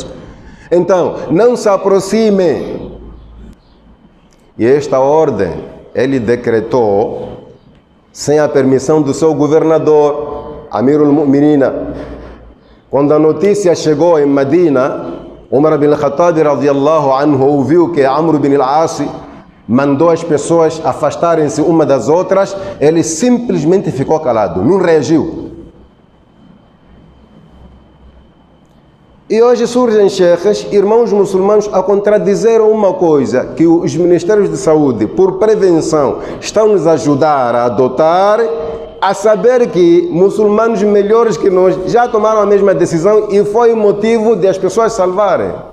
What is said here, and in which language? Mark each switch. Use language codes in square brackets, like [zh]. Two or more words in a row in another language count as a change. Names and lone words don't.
[pt] Então, não se aproximem. E esta ordem, ele decretou, sem a permissão do seu governador, [ar] أمير المؤمنين. [pt] Quando a notícia chegou em Medina, Umar ibn al-Khattab [ar] رضي الله عنه [pt] ouviu que Amr ibn al-As mandou as pessoas afastarem-se uma das outras, ele simplesmente ficou calado, não reagiu. E hoje surgem sheikhs, irmãos muçulmanos, a contradizer uma coisa que os ministérios de saúde, por prevenção, estão nos ajudar a adotar, a saber que muçulmanos melhores que nós já tomaram a mesma decisão e foi o motivo de as pessoas salvarem.